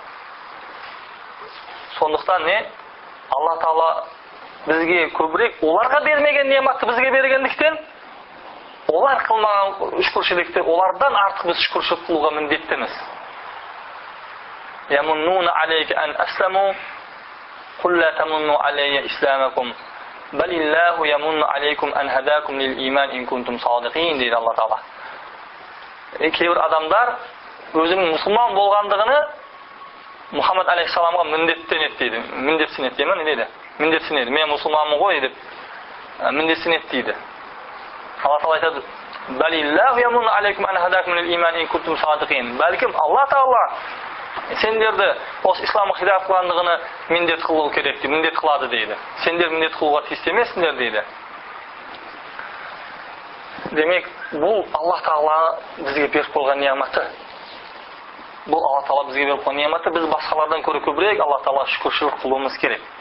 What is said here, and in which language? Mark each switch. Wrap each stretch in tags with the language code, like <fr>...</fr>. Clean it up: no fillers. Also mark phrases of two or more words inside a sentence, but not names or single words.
<kk>Сондықтан Алла Тағала бізге көбірек оларға бермеген неғматты бізге бергендіктен, олар қылмаған шүкіршілікті, олардан артық біз шүкіршілік қылуға міндеттіміз.</kk> <ar>يمنون عليك أن أسلموا قل لا تمنوا علي إسلامكم. بل الله يمن عليكم أن هداكم للإيمان إن كنتم صادقين,</ar> <kk>дейді Алла Тағала. Кейбір адамдар өзінің мұсылман болғандығыны Мұхаммад алейхиссаламға міндеттенеді дейді. Міндетсінеді деймін, не дейді? Міндетсінеді. Мен мұсылманмын ғой деп міндетсінеді дейді. Алла Тағала айтады:</kk> <ar>"بل الله يمن عليكم أن هداكم للإيمان إن كنتم صادقين."</ar> <kk>Бәлкім Алла Тағала сендерді осы исламға хидайат қылғандығыны міндет қылу керек дейді, міндет қылады дейді. Сендер міндет қылуға тиісті емессіңдер дейді. Демек, бұл Алла Тағала бізге беріп қойған неғматы. Бұл Алла Тағала бізге беріп қойған неғматы. Біз басқалардан көрі көбірек Алла Тағала шүкіршілік қылуымыз керек.</kk>